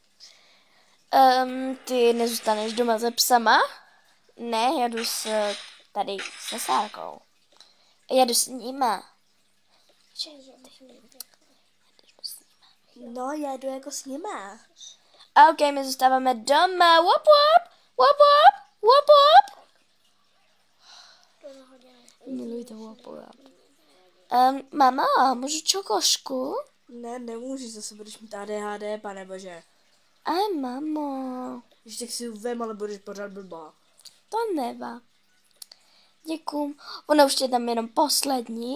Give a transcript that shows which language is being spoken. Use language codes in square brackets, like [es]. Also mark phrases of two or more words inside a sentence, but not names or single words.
[cs] Ty nezůstaneš doma se psama? Ne, jedu tady se Sárkou. Jedu s nima. No, já jdu jako s nima. OK, my zůstáváme doma. Wop, wop, wop, wop, wop, wop. Miluji to wop, wop. Mama, můžu čokošku? Ne, nemůžu, zase budeš mít ADHD, pane bože. Mamo. Když tak si ji vem, ale budeš pořád blbá. To nevá. Děkuju. Ona už je tam jenom poslední.